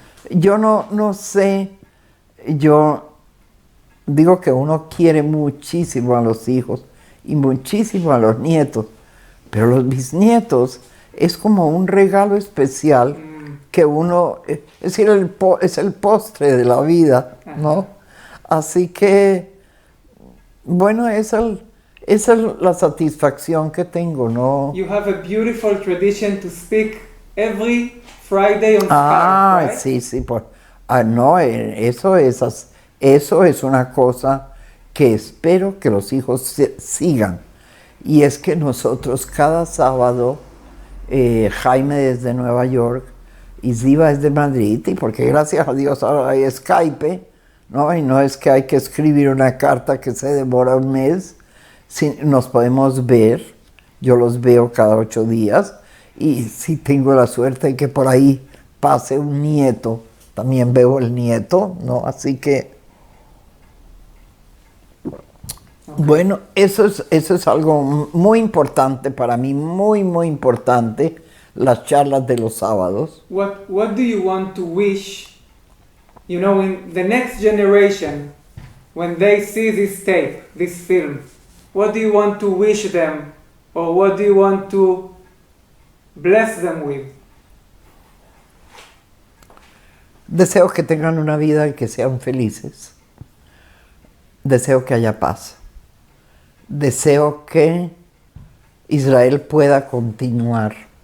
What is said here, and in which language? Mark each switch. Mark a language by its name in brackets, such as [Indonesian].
[Spanish] Yo no sé, yo digo que uno quiere muchísimo a los hijos y muchísimo a los nietos, pero los bisnietos es como un regalo especial que uno, es decir, es el postre de la vida, ¿no? Así que, bueno, esa es la satisfacción que tengo, ¿no? [English] You have a beautiful tradition to speak every Friday on Skype, right? [Spanish] Sí, no, eso es una cosa que espero que los hijos sigan. Y es que nosotros cada sábado, Jaime desde Nueva York, y Ziva es de Madrid, y porque gracias a Dios ahora hay Skype, ¿no? Y no es que hay que escribir una carta que se demora un mes, nos podemos ver, yo los veo cada 8 días, y si tengo la suerte de que por ahí pase un nieto, también veo el nieto, ¿no? Así que, bueno, eso es algo muy importante para mí, muy, muy importante, las charlas de los sábados. [English] What do you want to wish, in the next generation, when they see this tape, this film? What do you want to wish them, or what do you want to bless them with? [Spanish] Deseo que tengan una vida y que sean felices. Deseo que haya paz. Deseo que Israel pueda continuar.